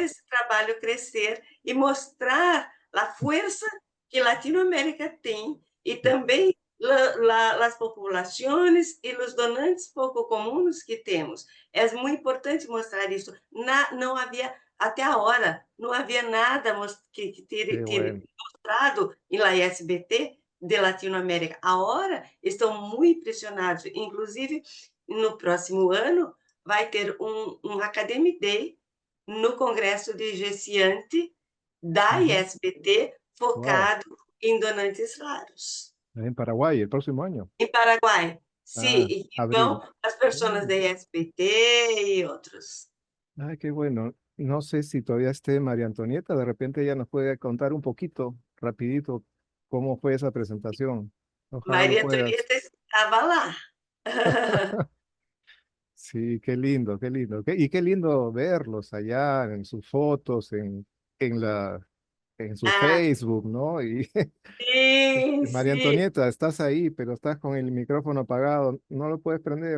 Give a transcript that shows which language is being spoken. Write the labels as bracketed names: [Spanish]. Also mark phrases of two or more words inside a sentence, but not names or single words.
[Portuguese] fazer esse trabalho crescer e mostrar a força que Latinoamérica tem e também as populações e os donantes pouco comuns que temos. É muito importante mostrar isso. Não havia, até a hora, não havia nada que [Spanish] qué [Portuguese] ter [Spanish] bueno. [Portuguese] mostrado em la ISBT de Latinoamérica. Agora estão muito impressionados. Inclusive, no próximo ano, vai ter um Academy Day no Congresso de Gessiante da Ujú. ISBT, Wow, focado em donantes raros. [Spanish] en Paraguay el próximo año. [Portuguese] Em Paraguai, sim, Ah, e que vão [Spanish] abril. [Portuguese] as pessoas Mm. da ISBT e outros. [Spanish] Ay, qué bueno. No sé si todavía esté María Antonieta, de repente ella nos puede contar un poquito, rapidito, cómo fue esa presentación. Ojalá lo [Portuguese] Maria [Spanish] puedas. [Portuguese] Antonieta estava lá. [Spanish] Sí, qué lindo, qué lindo. Y qué lindo verlos allá en sus fotos, en en su Ah, Facebook, ¿no? Y [Portuguese] sim, [Spanish] María [Portuguese] sim. [Spanish] Antonieta, estás ahí, pero estás con el micrófono apagado, no lo puedes prender.